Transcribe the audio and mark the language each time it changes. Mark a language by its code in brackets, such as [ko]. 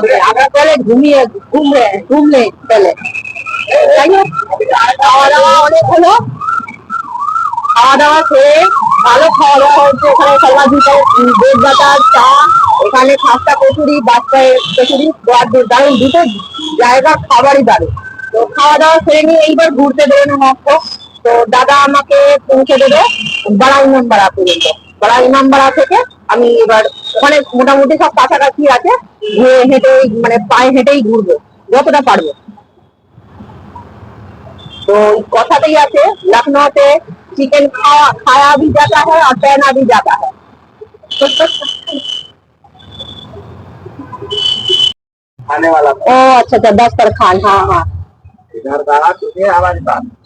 [hi] अगर पहले घूमिए, घूम ले पहले। [bn] খাওয়া দাওয়া অনেক হলো, খাওয়া দাওয়া খেয়ে ভালো খাওয়া দাওয়া হচ্ছে। এখানে সর্বাধিক বেদ বাটার চা, এখানে খাস্তা কচুরি, বাচ্চায় কচুরি, দারুণ দুটো জায়গা খাবারই দারুণ। তো খাওয়া দাওয়া সেরে নিয়ে এইবার ঘুরতে বেরোনো মাত্র। তো দাদা আমাকে পৌঁছে দেবে বড়া ইমামবাড়া পর্যন্ত। বড়া ইমামবাড়া থেকে আমি এবার ওখানে মোটামুটি সব কাছাকাছি আছে, ঘুরে হেঁটে মানে পায়ে হেঁটেই ঘুরবো যতটা পারবো। [hi] तो [bn] কথাতেই আছে লখনऊতে [hi] चिकन खाया भी जाता है और पहना भी जाता है। खाने वाला ओ अच्छा अच्छा, दस्तरखान, हाँ हाँ, इधर का तुझे हमारे पास।